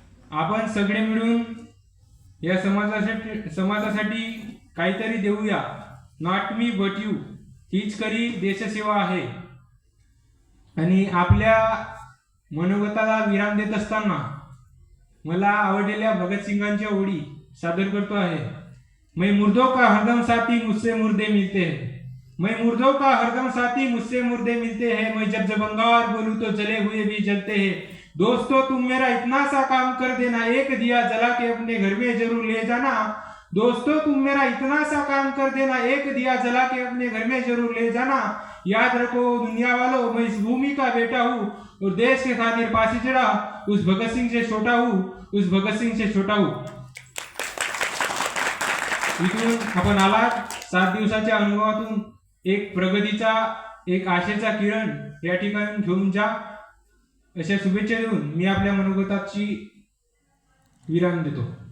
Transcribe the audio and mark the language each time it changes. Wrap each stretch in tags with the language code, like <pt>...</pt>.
<mr>आपण सगळे मिळून या समाजासाठी काहीतरी देऊया.</mr> <en>not me but you</en> <mr>हीच खरी देशसेवा आहे. आणि आपल्या मनोगताला विराम देत असताना मला आवडलेल्या भगतसिंगांच्या ओळी सादर करतो आहे.</mr> <hi>मैं मुर्दों का हरदम साथी, मुझसे मुर्दे मिलते हैं. मैं मुर्दों का हरदम साथी, मुझसे मुर्दे मिलते हैं. मैं जब जब अंगार बोलूं तो जले हुए भी जलते हैं. दोस्तों तुम मेरा इतना सा काम कर देना, एक दिया जला के अपने घर में जरूर ले जाना. दोस्तों तुम मेरा इतना सा काम कर देना, एक दिया जला के अपने घर में जरूर ले जाना. याद रखो दुनिया वालों, मैं इस भूमि का बेटा हूँ और देश के खातिर फांसी चढ़ा उस भगत सिंह से छोटा हूँ, उस भगत सिंह से छोटा हूँ.</hi> <mr>इथून आपण आलात 7 दिवसाच्या अनुभवातून एक प्रगतीचा, एक आशेचा किरण या ठिकाणी घेऊन जा, अशा शुभेच्छा देऊन मी आपल्या मनोगताची विराम देतो.</mr>